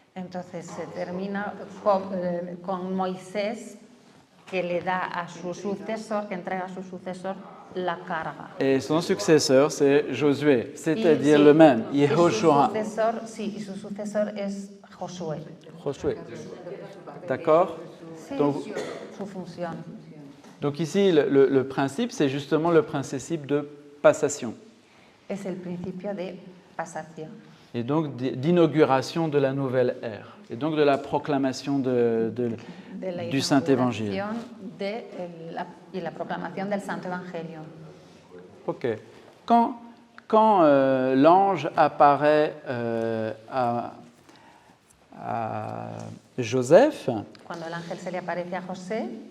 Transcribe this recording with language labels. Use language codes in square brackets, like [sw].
[es] Entonces se termina con Moisés, que le da a su sucesor, que entrega a su sucesor la carga. [fr] Et son successeur, c'est Josué, c'est-à-dire [es] Sí, [fr] le même, [es] y Yehoshua. y su sucesor es Josué. [fr] Josué. D'accord? [es] Sí, [fr] Donc, [es] su función. [fr] donc ici, le principe, c'est justement le principe de passation. [es] es el principio de pasación. [fr] Et donc d'inauguration de la nouvelle ère. Et donc de la proclamation De la du Saint-Évangile. [es] inauguración y la proclamación del Santo Evangelio. Ok. [fr] Quand l'ange apparaît à Joseph, [es] Cuando el ángel se le aparece a José,